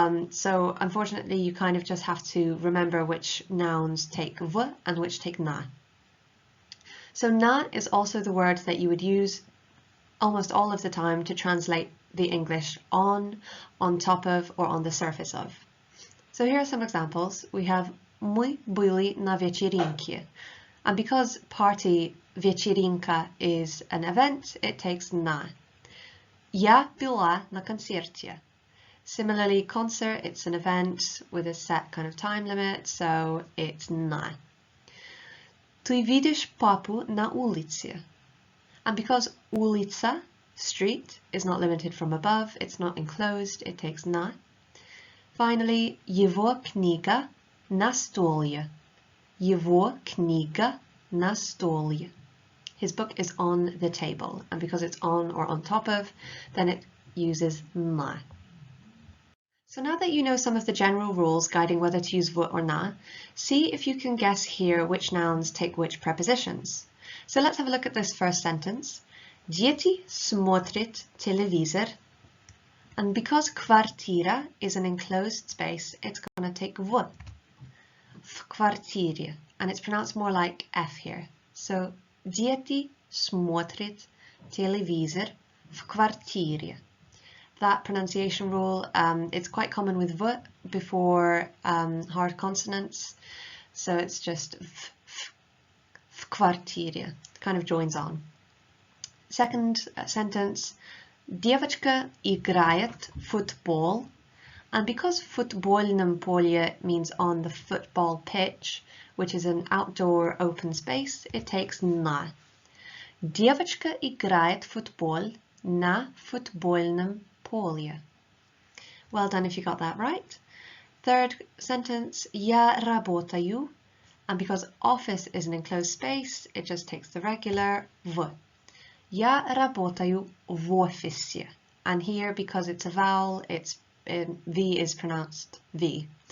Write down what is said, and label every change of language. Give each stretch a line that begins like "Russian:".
English: So unfortunately, you kind of just have to remember which nouns take v and which take na. So na is also the word that you would use almost all of the time to translate the English on top of, or on the surface of. So here are some examples. We have
Russian: Мы были на вечеринке.
English: And because party, вечеринка, is an event, it takes на.
Russian: Я была на концерте.
English: Similarly, concert, it's an event with a set kind of time limit, so it's на.
Russian: Ты видишь папу на улице.
English: And because улица, street, is not limited from above, it's not enclosed, it takes на. Finally,
Russian: его книга на столе. Его книга на столе.
English: His book is on the table, and because it's on or on top of, then it uses на. So now that you know some of the general rules guiding whether to use v or na, see if you can guess here which nouns take which prepositions. So let's have a look at this first sentence.
Russian: Дети смотрят телевизор.
English: And because квартира is an enclosed space, it's going to take v.
Russian: В квартире.
English: And it's pronounced more like F here.
Russian: So дети смотрят телевизор в квартире.
English: That pronunciation rule, it's quite common with v before hard consonants.
Russian: So it's just в квартире.
English: Kind of joins on. Second sentence,
Russian: девочка играет футбол.
English: And because футбольном поле means on the football pitch, which is an outdoor open space, it takes на.
Russian: Девочка играет футбол на футбольном поле.
English: Well done if you got that right. Third sentence,
Russian: я работаю.
English: And because office is an enclosed space, it just takes the regular v.
Russian: Я работаю в офисе.
English: And here, because it's a vowel, V is pronounced V.